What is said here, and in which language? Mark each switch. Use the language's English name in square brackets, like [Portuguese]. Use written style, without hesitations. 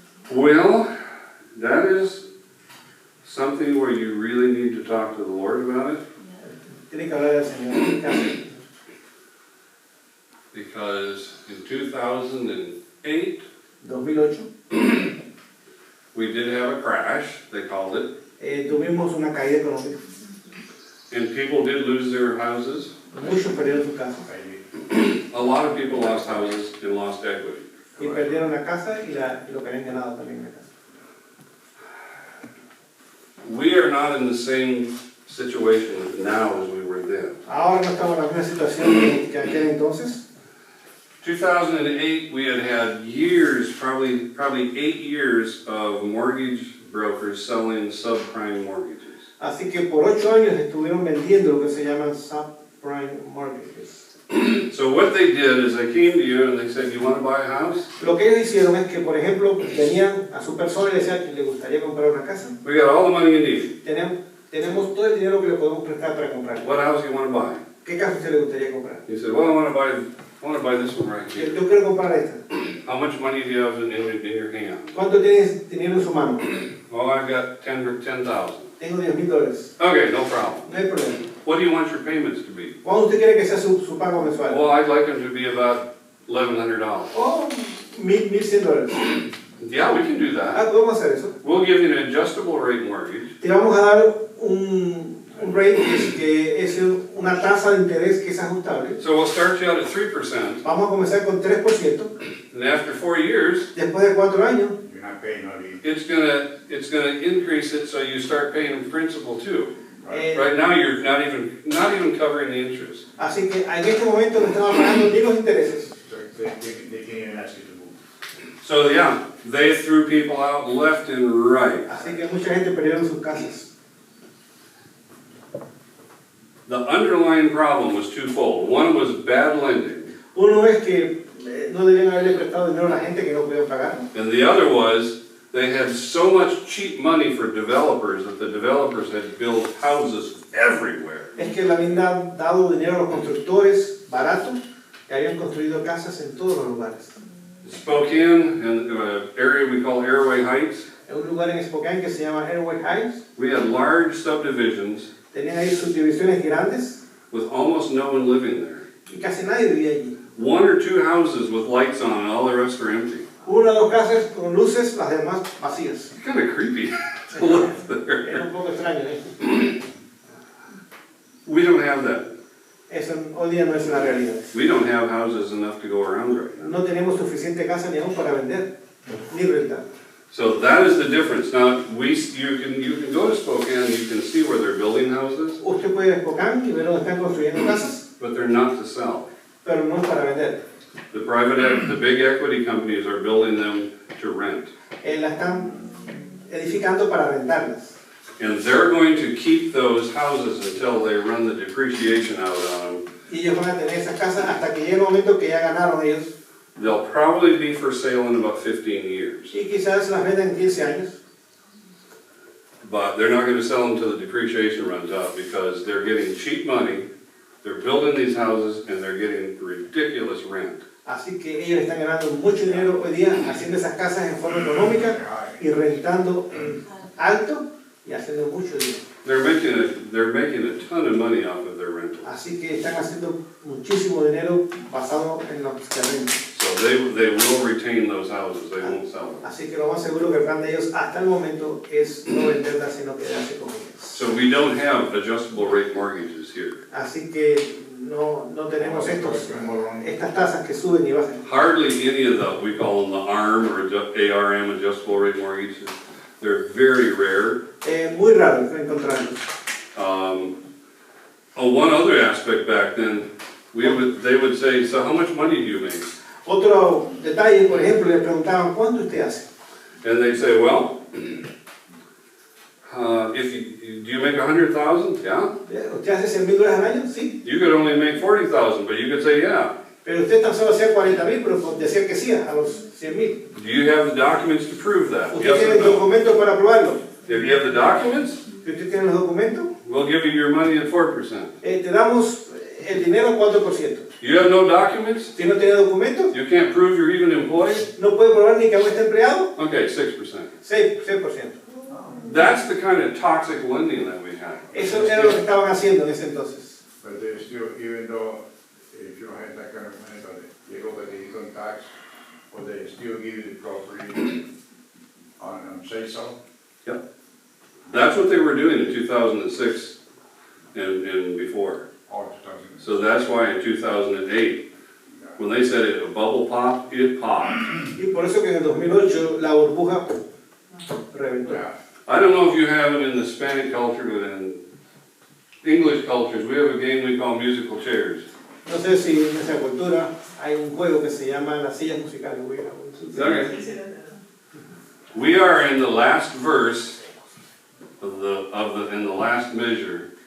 [English] Well, that is something where you really need to talk to the Lord about it, [Spanish] Tiene que hablar del Señor. [English] because in 2008, 2008, we did have a crash, they called it, [Spanish] tuvimos una caída económica. [English] and people did lose their houses. [Spanish] Muchos perdieron su casa. [English] A lot of people lost houses and lost equity. [Spanish] Y perdieron la casa y lo que habían ganado también en la casa. [English] We are not in the same situation now as we were then. [Spanish] Ahora no estamos en la misma situación que aquel entonces. [English] 2008, we had years, probably 8 years of mortgage brokers selling subprime mortgages. [Spanish] Así que por 8 años estuvieron vendiendo lo que se llaman subprime mortgages. [English] So what they did is they came to you and they said, "You want to buy a house? [Spanish] Lo que ellos hicieron es que, por ejemplo, venían a su persona y le decían que le gustaría comprar una casa. [English] We got all the money you need. [Spanish] Tenemos todo el dinero que le podemos prestar para comprar. [English] What house do you want to buy?" [Spanish] ¿Qué casa usted le gustaría comprar? [English] He said, "Well, I want to buy this one right here. [Spanish] Yo quiero comprar esta. [English] How much money do you have in your hand?" [Spanish] ¿Cuánto tienes dinero en su mano? [English] "Oh, I've got 10,000. [Spanish] Tengo $10,000. [English] Okay, no problem. [Spanish] No hay problema. [English] What do you want your payments to be?" [Spanish] ¿Cuánto usted quiere que sea su pago mensual? [English] "Well, I'd like them to be about $1,100. [Spanish] Oh, $1,100. [English] "Yeah, we can do that. [Spanish] Podemos hacer eso. [English] We'll give you an adjustable rate mortgage. [Spanish] Te vamos a dar un rate que es una tasa de interés que es ajustable. [English] So we'll start you out at 3%, [Spanish] Vamos a comenzar con 3%. [English] and after 4 years, [Spanish] Después de 4 años, [English] You're not paying no lease. it's gonna increase it so you start paying principal too. eh, Right now, you're not even covering the interest. [Spanish] así que en este momento no estamos pagando ni los intereses. [English] So they can't even ask you to move. So yeah, they threw people out left and right. [Spanish] Así que mucha gente perdieron sus casas. [English] The underlying problem was twofold. One was bad lending, [Spanish] Uno es que no debían haberle prestado dinero a la gente que no podían pagar. [English] and the other was they had so much cheap money for developers that the developers had built houses everywhere. [Spanish] Es que le habían dado dinero a los constructores baratos que habían construido casas en todos los lugares. [English] Spokane, and an area we call Airway Heights, [Spanish] En un lugar en Spokane que se llama Airway Heights, [English] we had large subdivisions [Spanish] tenían ahí subdivisiones grandes [English] with almost no one living there. [Spanish] y casi nadie vivía allí. [English] 1 or 2 houses with lights on and all the rest are empty. [Spanish] Una o dos casas con luces, las demás vacías. [English] It's kind of creepy to live there. [Spanish] Era un poco extraño, ¿eh? [English] We don't have that. [Spanish] Eso hoy día no es una realidad. [English] We don't have houses enough to go around right now. [Spanish] No tenemos suficiente casa ni aún para vender, ni rentar. [English] So that is the difference. Now, you can go to Spokane and you can see where they're building houses, [Spanish] Usted puede ir a Spokane y ver dónde están construyendo casas, [English] but they're not to sell. [Spanish] pero no es para vender. [English] The big equity companies are building them to rent. [Spanish] Las están edificando para rentarlas. [English] And they're going to keep those houses until they run the depreciation out on them. [Spanish] Y ellos van a tener esas casas hasta que llegue el momento que ya ganaron ellos. [English] They'll probably be for sale in about 15 years. [Spanish] Y quizás las vendan en 15 años. [English] But they're not going to sell them until the depreciation runs out because they're getting cheap money, they're building these houses, and they're getting ridiculous rent. [Spanish] Así que ellos están ganando mucho dinero hoy día haciendo esas casas en forma económica y rentando en alto y haciendo mucho dinero. [English] They're making a ton of money off of their rentals. [Spanish] Así que están haciendo muchísimo dinero basado en los terrenos. [English] So they will retain those houses, they won't sell them. [Spanish] Así que lo más seguro que el plan de ellos hasta el momento es no venderlas, sino quedarse con ellas. [English] So we don't have adjustable rate mortgages here. [Spanish] Así que no tenemos estas tasas que suben y bajan. [English] Hardly any of the, we call them the ARM or ARM, adjustable rate mortgages. They're very rare. [Spanish] Muy raro encontrarlos. [English] One other aspect back then, they would say, "So how much money do you make?" [Spanish] Otro detalle, por ejemplo, le preguntaban, ¿cuánto usted hace? [English] And they say, "Well, do you make 100,000? Yeah. [Spanish] ¿Usted hace $100,000 al año? Sí. [English] You could only make 40,000, but you could say, yeah. [Spanish] Pero usted tan solo hacía 40,000, pero decía que sí a los 100,000. [English] Do you have the documents to prove that? [Spanish] ¿Usted [English] Yes [Spanish] tiene [English] or no? [Spanish] documentos para probarlo? [English] If you have the documents, [Spanish] Si usted tiene los documentos, [English] we'll give you your money at 4%. [Spanish] te damos el dinero a 4%. [English] You have no documents? [Spanish] Si no tiene documentos, [English] You can't prove you're even employed? [Spanish] no puede probar ni que aún está empleado, [English] Okay, 6%. [Spanish] 6%. [English] That's the kind of toxic lending that we had. [Spanish] Eso era lo que estaban haciendo en ese entonces. [English] But there's still, even though if you don't have that kind of money, but they go by the income tax But they still give you the property on say so? That's what they were doing in 2006 and before. Or 2000? So that's why in 2008, when they said it, a bubble pop, it popped. [Spanish] Y por eso que en el 2008 la burbuja reventó. [English] Yeah. I don't know if you have it in the Hispanic culture, but in English cultures, we have a game we call musical chairs. [Spanish] No sé si en esa cultura hay un juego que se llama las sillas musicales. [English] Okay. We are in the last verse in the last measure.